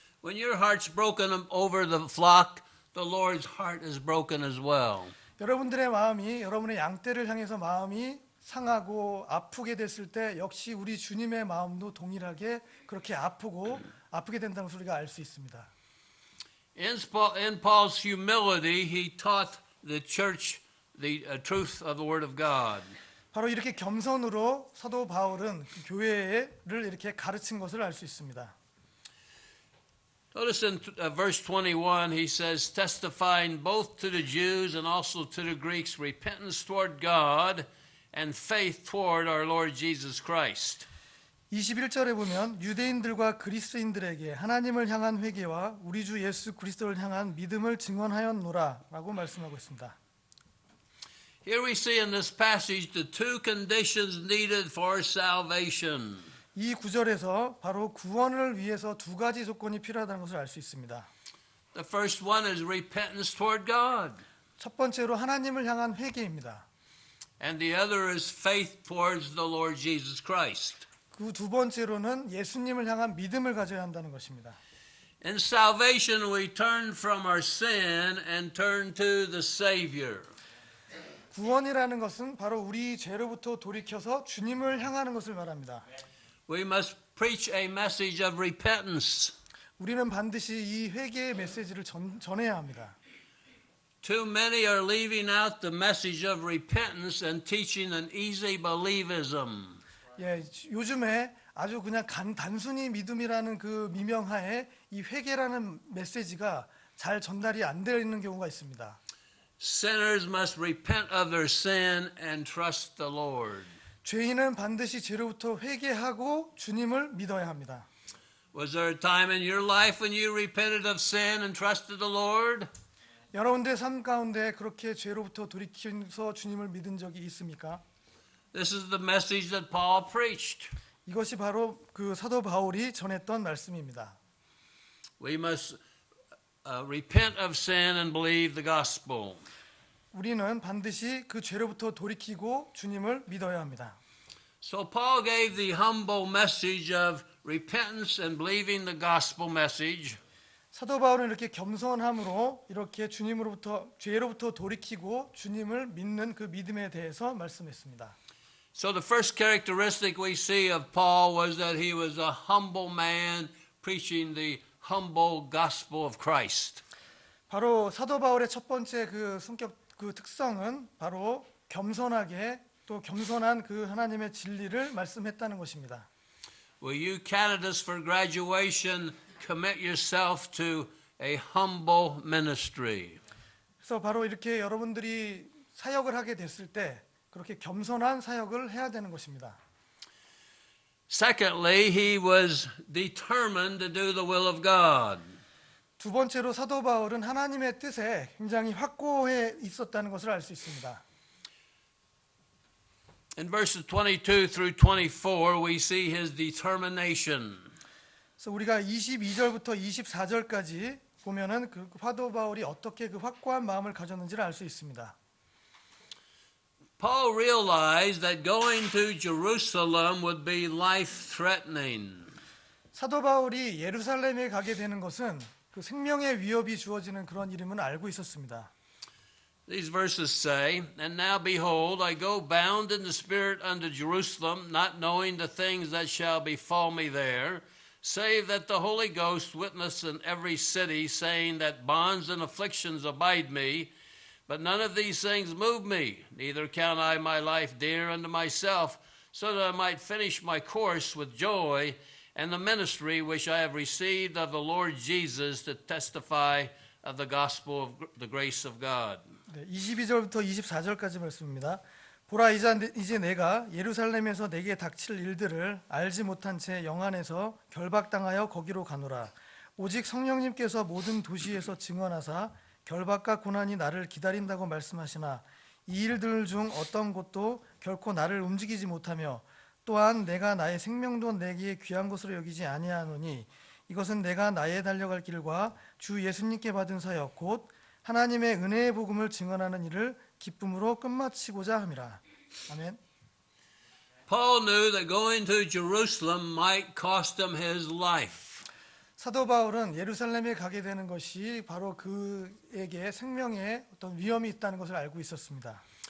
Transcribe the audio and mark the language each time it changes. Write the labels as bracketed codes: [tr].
[en] When your heart's broken over the flock, the Lord's heart is broken as well. [ko] 여러분들의 마음이 여러분의 양떼를 향해서 마음이 상하고 아프게 됐을 때 역시 우리 주님의 마음도 동일하게 그렇게 아프게 된다는 것을 우리가 알 수 있습니다. [en] In Paul's humility, he taught the church the truth of the Word of God. [ko] 바로 이렇게 겸손으로 사도 바울은 그 교회를 이렇게 가르친 것을 알 수 있습니다. [en] Notice in verse 21, he says, testifying both to the Jews and also to the Greeks repentance toward God and faith toward our Lord Jesus Christ. [ko] 21절에 보면 유대인들과 그리스인들에게 하나님을 향한 회개와 우리 주 예수 그리스도를 향한 믿음을 증언하였노라라고 말씀하고 있습니다. [en] Here we see in this passage the two conditions needed for salvation. [ko] 이 구절에서 바로 구원을 위해서 두 가지 조건이 필요하다는 것을 알 수 있습니다. [en] The first one is repentance toward God. [ko] 첫 번째로 하나님을 향한 회개입니다. [en] And the other is faith towards the Lord Jesus Christ. [ko] 그 두 번째로는 예수님을 향한 믿음을 가져야 한다는 것입니다. [en] In salvation we turn from our sin and turn to the Savior. [ko] 구원이라는 것은 바로 우리 죄로부터 돌이켜서 주님을 향하는 것을 말합니다. [en] We must preach a message of repentance. [ko] 우리는 반드시 이 회개의 메시지를 전해야 합니다. [en] Too many are leaving out the message of repentance and teaching an easy believism. [ko] 예, 요즘에 아주 그냥 단순히 믿음이라는 그 미명하에 이 회개라는 메시지가 잘 전달이 안 되는 경우가 있습니다. [en] Sinners must repent of their sin and trust the Lord. [ko] 죄인은 반드시 죄로부터 회개하고 주님을 믿어야 합니다. [en] Was there a time in your life when you repented of sin and trusted the Lord? [ko] 여러분들의 삶 가운데 그렇게 죄로부터 돌이켜서 주님을 믿은 적이 있습니까? [en] This is the message that Paul preached. [ko] 이것이 바로 그 사도 바울이 전했던 말씀입니다. [en] We must repent of sin and believe the gospel. [ko] 우리는 반드시 그 죄로부터 돌이키고 주님을 믿어야 합니다. [en] So Paul gave the humble message of repentance and believing the gospel message. [ko] 사도 바울은 이렇게 겸손함으로 이렇게 죄로부터 돌이키고 주님을 믿는 그 믿음에 대해서 말씀했습니다. [en] So the first characteristic we see of Paul was that he was a humble man preaching the humble gospel of Christ. [ko] 바로 사도 바울의 첫 번째 그 성격 그 특성은 바로 겸손하게 또 겸손한 그 하나님의 진리를 말씀했다는 것입니다. [en] Will you candidates for graduation commit yourself to a humble ministry? [ko] 그래서 바로 이렇게 여러분들이 사역을 하게 됐을 때 그렇게 겸손한 사역을 해야 되는 것입니다. [en] Secondly, he was determined to do the will of God. [ko] 두 번째로 사도 바울은 하나님의 뜻에 굉장히 확고해 있었다는 것을 알 수 있습니다. [en] In verses 22 through 24, we see his determination. [ko] 그래서 우리가 22절부터 24절까지 보면은 그 사도 바울이 어떻게 그 확고한 마음을 가졌는지를 알 수 있습니다. [en] Paul realized that going to Jerusalem would be life-threatening. [ko] 사도 바울이 예루살렘에 가게 되는 것은 그 생명의 위협이 주어지는 그런 일임을 알고 있었습니다. [en] These verses say, And now behold, I go bound in the Spirit unto Jerusalem, not knowing the things that shall befall me there, save that the Holy Ghost witness in every city, saying that bonds and afflictions abide me. But none of these things move me, neither count I my life dear unto myself, so that I might finish my course with joy, and the ministry which I have received of the Lord Jesus to testify of the gospel of the grace of God. [ko] 네, 22절부터 24절까지 말씀입니다. 보라 이제 내가 예루살렘에서 내게 닥칠 일들을 알지 못한 채 영안에서 결박당하여 거기로 가노라. 오직 성령님께서 모든 도시에서 증언하사 결박과 고난이 나를 기다린다고 말씀하시나 이 일들 중 어떤 것도 결코 나를 움직이지 못하며 또한 내가 나의 생명도 내게 귀한 것으로 여기지 아니하노니 이것은 내가 나의 달려갈 길과 주 예수님께 받은 사역 곧 하나님의 은혜의 복음을 증언하는 일을 기쁨으로 끝마치고자 함이라. 아멘. [en] Paul knew that going to Jerusalem might cost him his life. [ko] 사도 바울은 예루살렘에 가게 되는 것이 바로 그에게 생명에 어떤 위험이 있다는 것을 알고 있었습니다.